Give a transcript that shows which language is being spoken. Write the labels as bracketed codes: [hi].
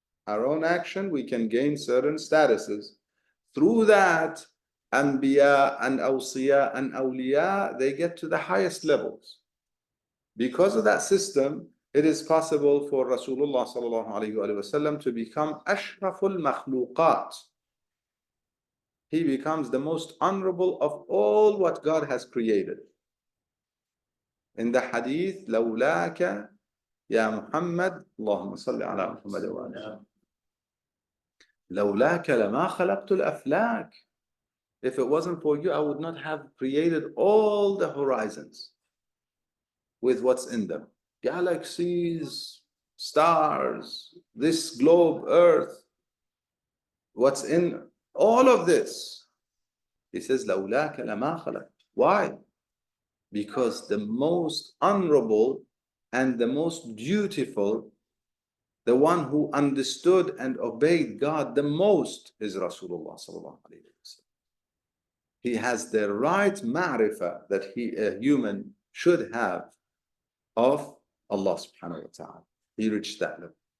[en] Our own action, we can gain certain statuses. Through that, Anbiya and Awsiya and Awliya, they get to the highest levels. Because of that system, it is possible for Rasulullah sallallahu alaihi wasallam to become ashraful makhluqat. He becomes the most honorable of all what God has created. In the hadith, [ar] لولاك يا محمد اللهم صل على محمد وعلى لولاك لما خلقت الأفلاك. [en] If it wasn't for you, I would not have created all the horizons with what's in them. Galaxies, stars, this globe, earth, what's in all of this. He says, [ar] لولاك لما خلقت. [en] Why? Because the most honorable and the most dutiful, the one who understood and obeyed God the most, is Rasulullah sallallahu alaihi wasallam. He has the right ma'rifah that a human should have of Allah subhanahu wa ta'ala. He reached that level.